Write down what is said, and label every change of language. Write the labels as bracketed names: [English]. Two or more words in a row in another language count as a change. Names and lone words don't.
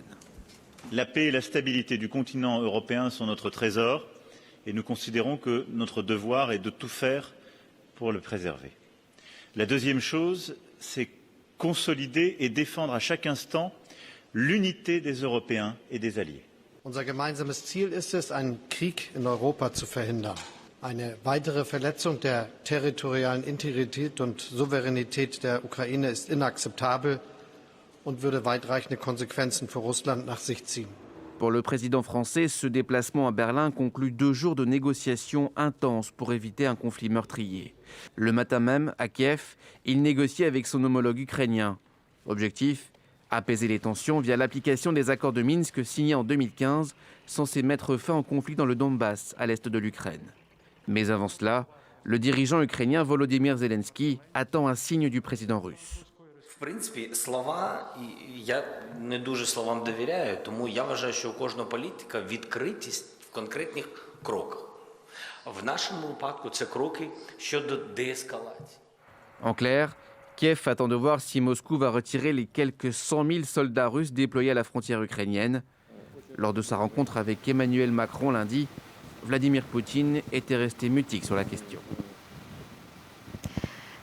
[French] La paix et la stabilité du continent européen sont notre trésor et nous considérons que notre devoir est de tout faire pour le préserver. La deuxième chose, c'est consolider et défendre à chaque instant l'unité des Européens et des alliés. [German] Unser gemeinsames Ziel ist es, einen Krieg in Europa zu verhindern. Eine weitere Verletzung der territorialen Integrität und Souveränität der Ukraine ist inakzeptabel und würde weitreichende Konsequenzen für Russland nach sich ziehen. [French] Pour le président français, ce déplacement à Berlin conclut 2 jours de négociations intenses pour éviter un conflit meurtrier. Le matin même, à Kiev, il négociait avec son homologue ukrainien. Objectif : apaiser les tensions via l'application des accords de Minsk signés en 2015, censés mettre fin au conflit dans le Donbass, à l'est de l'Ukraine. Mais avant cela, le dirigeant ukrainien Volodymyr Zelensky attend un signe du président russe. [Ukrainian] В принципі, слова, я не дуже словам довіряю, тому я вважаю, що у кожного політика відкритість в конкретних кроках. В нашому випадку це кроки щодо деескалації. [French] En clair, Kiev attend de voir si Moscou va retirer les quelques 100 000 soldats russes déployés à la frontière ukrainienne. Lors de sa rencontre avec Emmanuel Macron lundi, Vladimir Poutine était resté mutique sur la question.